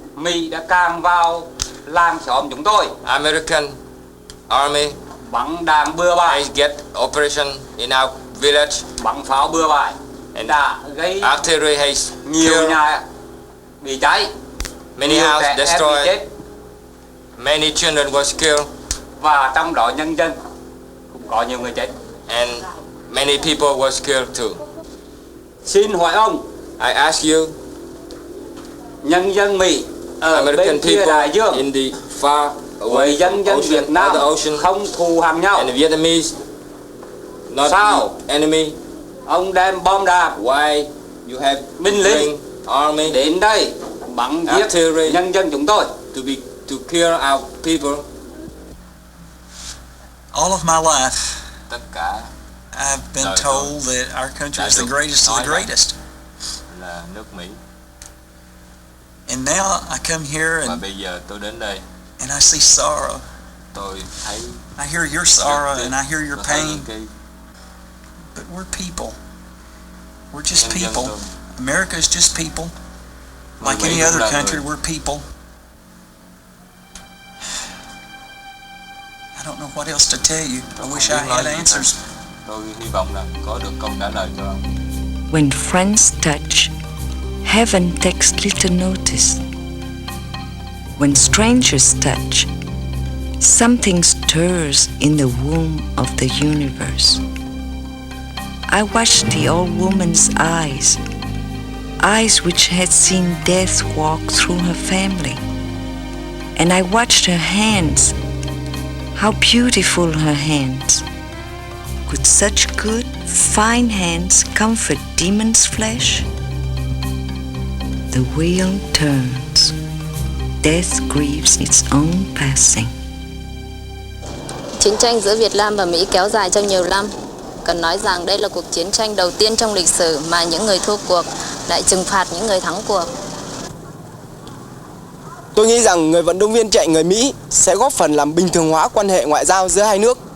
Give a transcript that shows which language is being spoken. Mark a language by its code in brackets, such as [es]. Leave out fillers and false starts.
[vi] Mỹ đã can vào làng xóm chúng tôi. [en] American Army [vi] Bắn đạn bừa bãi, [en] get operation in our village, [vi] bắn pháo bừa bãi, đã gây [en] artillery has [vi] nhiều [en] killed [vi] nhà bị cháy, [en] many [vi] nhiều [en] houses [vi] trẻ em bị [en] destroyed, [vi] chết, [en] many children was killed, [vi] và trong đó nhân dân cũng có nhiều người chết. [en] and many people was killed too. [vi] Xin hỏi ông, [en] I ask you, [vi] nhân dân Mỹ ở [en] American [vi] bên kia [en] people [vi] đại dương [en] in the far away [vi] với dân dân [en] ocean, [vi] Việt Nam [en] other ocean, [vi] không thù hằn nhau. [en] and the Vietnamese not [vi] Sao? [en] the enemy. [vi] Ông đem bom đạn, [en] Why you have [vi] binh lính [en] bring army [vi] đến đây bắn giết [en] artillery [vi] nhân dân chúng tôi? [en] to kill our people? All of my life, [vi] Tất cả [en] I've been [vi] đời [en] told [vi] tôi [en] that our country [vi] đã [en] is the [vi] được [en] greatest of [vi] nói [en] the [vi] rằng [en] greatest. [vi] là nước Mỹ. [en] And now I come here [vi] Và [en] and [vi] bây giờ tôi đến đây, [en] I see sorrow. [vi] tôi thấy [en] I hear your sorrow [vi] rất [en] and I hear your [vi] tôi thấy [en] pain. [vi] những cái [en] But we're people. We're just [vi] nhân dân [en] people. [vi] tôi. [en] America is just people. [vi] Người [en] Like [vi] Mỹ [en] any [vi] cũng [en] other [vi] là [en] country, [vi] người. [en] we're people. I don't know what else to tell you. I wish I had answers. [vi] Tôi hy vọng là có được câu trả lời cho ông. [en] When friends touch, heaven takes little notice. When strangers touch, something stirs in the womb of the universe. I watched the old woman's eyes which had seen death walk through her family. And I watched her hands, how beautiful her hands. Could such good, fine hands comfort demons' flesh? The wheel turns. Death grieves its own passing. [vi] Chiến tranh giữa Việt Nam và Mỹ kéo dài trong nhiều năm. Cần nói rằng đây là cuộc chiến tranh đầu tiên trong lịch sử mà những người thua cuộc lại trừng phạt những người thắng cuộc. Tôi nghĩ rằng người vận động viên chạy người Mỹ sẽ góp phần làm bình thường hóa quan hệ ngoại giao giữa hai nước.